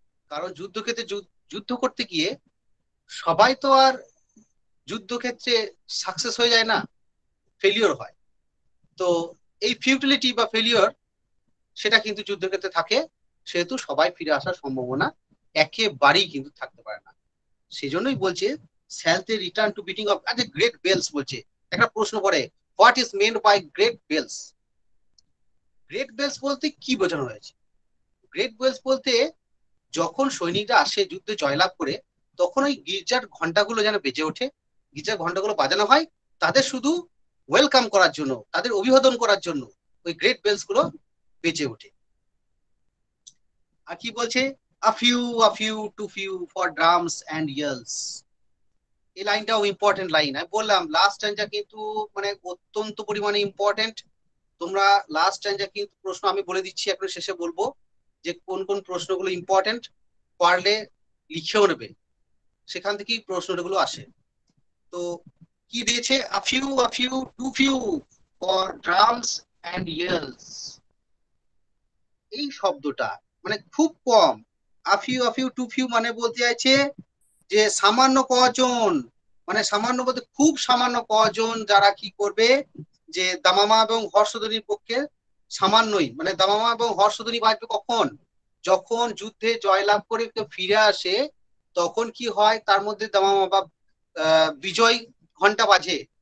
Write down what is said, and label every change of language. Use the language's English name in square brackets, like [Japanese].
[Bangla] কারণ যুদ্ধক্ষেত্রে যুদ্ধ করতে গিয়ে সবাই তো আর যুদ্ধক্ষেত্রে সাকসেস হয়ে যায় না, ফেলিওর হয়। তো এই ফিউটিলিটি বা ফেলিওর সেটা কিন্তু যুদ্ধক্ষেত্রে থাকে, সেহেতু সবাই ফিরে আসার সম্ভাবনা একেবারেই কিন্তু থাকতে পারে না। সেজন্যই বলছে [English] shall they return to beating of great bells। [Bangla] বলছে একটা প্রশ্ন করে, [English] What is meant by great bells? [Bangla] Great bells বলতে কি বোঝানো হয়েছে? গ্রেট বেলস বলতে যখন সৈনিকরা আসে যুদ্ধে জয়লাভ করে, তখন ওই গির্জার ঘন্টাগুলো যেন বেজে ওঠে, গির্জার ঘন্টাগুলো বাজানো হয় তাদের শুধু ওয়েলকাম করার জন্য, তাদের অভিবাদন করার জন্য ওই গ্রেট বেলস গুলো বেজে ওঠে। আর কি বলছে, [English] a few too few for drums and yells। [Bangla] এই লাইনটাও ইম্পর্টেন্ট লাইন। আমি বললাম লাস্ট স্ট্যাঞ্জা কিন্তু মানে অত্যন্ত পরিমাণে ইম্পর্টেন্ট। তোমরা লাস্ট স্ট্যাঞ্জা কিন্তু প্রশ্ন আমি বলে দিচ্ছি, এখন শেষে বলবো যে কোন কোন প্রশ্নগুলো ইম্পর্টেন্ট, পারলে লিখেও নেবে, সেখান থেকেই প্রশ্নগুলো আসে। তো কি দিয়েছে, [English] a few too few for drums and yells। [Bangla] এই শব্দটা মানে খুব কম, [English] a few too few [Bangla] মানে বলতে চাইছে যে সামান্য কজন, মানে সামান্য বলতে খুব সামান্য কজন যারা কি করবে, যে দামামা এবং হর্ষধ্বনির পক্ষে সামান্যই, মানে দামামা এবং হর্ষধ্বনি বাজবে কখন, যখন যুদ্ধে জয়লাভ করে কেউ ফিরে আসে, তখন কি হয় তার মধ্যে দামামা বা বিজয় ঘন্টা বাজে।